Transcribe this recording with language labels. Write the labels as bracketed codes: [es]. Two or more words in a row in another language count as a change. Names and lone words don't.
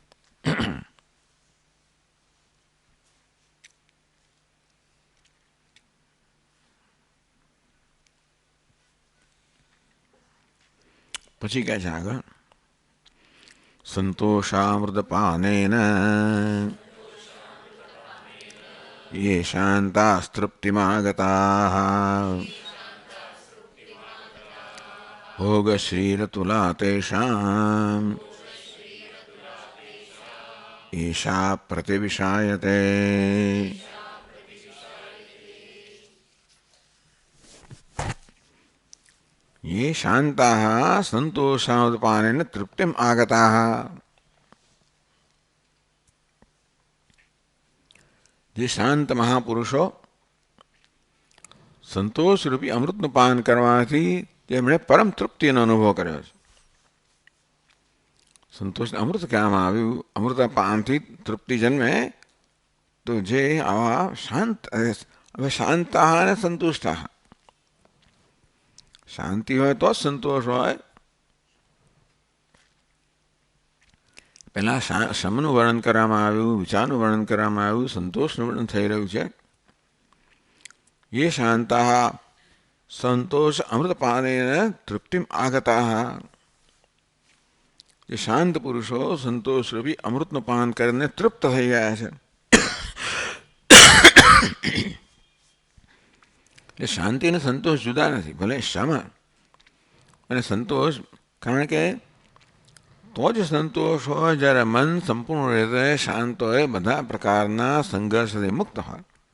[gu] પછી કહે છે આગળ, [sa] સંતોષામૃતપાનેન ये शान्तास्तृप्तिमागताः भोगश्रीरतुला तेषाम् ईशा प्रतिविशायते. ये शान्ताः संतोषामृतपानेन तृप्तिम् आगताः. [gu] જે શાંત મહાપુરુષો સંતોષરૂપી અમૃતનું પાન કરવાથી તેમણે પરમ તૃપ્તિનો અનુભવ કર્યો છે. સંતોષને અમૃત કહેવામાં આવ્યું. અમૃત પાનથી તૃપ્તિ જન્મે. તો જે આવા શાંત, હવે શાંતા અને સંતુષ્ટા, શાંતિ હોય તો જ સંતોષ હોય. પહેલાં શમનું વર્ણન કરવામાં આવ્યું, વિચારનું વર્ણન કરવામાં આવ્યું, સંતોષનું વર્ણન થઈ રહ્યું છે. [sa] ये शांता संतोष अमृतपानेन तृप्तिम आगता. [gu] યે શાંત પુરુષો સંતોષ રૂપી अमृतનું પાન કરીને તૃપ્ત થઈ ગયા છે. એ શાંતિ અને સંતોષ જુદા નથી. ભલે શમ અને સંતોષ, કારણ કે તો જ સંતોષ હોય જ્યારે મન સંપૂર્ણ રીતે શાંત હોય, બધા પ્રકારના સંઘર્ષથી મુક્ત હોય.